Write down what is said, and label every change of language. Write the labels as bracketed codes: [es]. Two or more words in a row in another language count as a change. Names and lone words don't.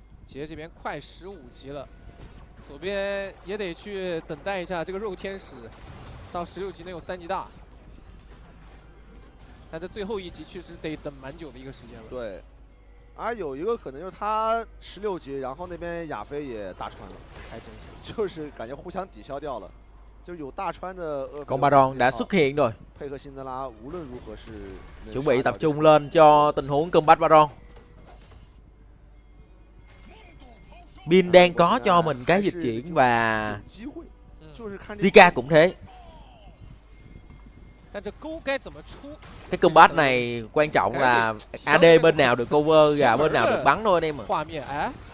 [zh] 杰这边快15级了，左边也得去等待一下这个肉天使，到16级能有3级大。但这最后一集确实得等蛮久的一个时间了。对，而有一个可能就是他16级，然后那边亚飞也大穿了，还真是，就是感觉互相抵消掉了。就有大川的 [vi] Con Baron đã xuất hiện rồi. [zh] 配合辛德拉无论如何是 [vi] Chuẩn bị tập trung lên cho tình huống combat Baron. Bin đang có cho mình cái dịch chuyển và Zika cũng thế. Cái combat này quan trọng là AD bên nào được cover và bên nào được bắn thôi anh em ạ.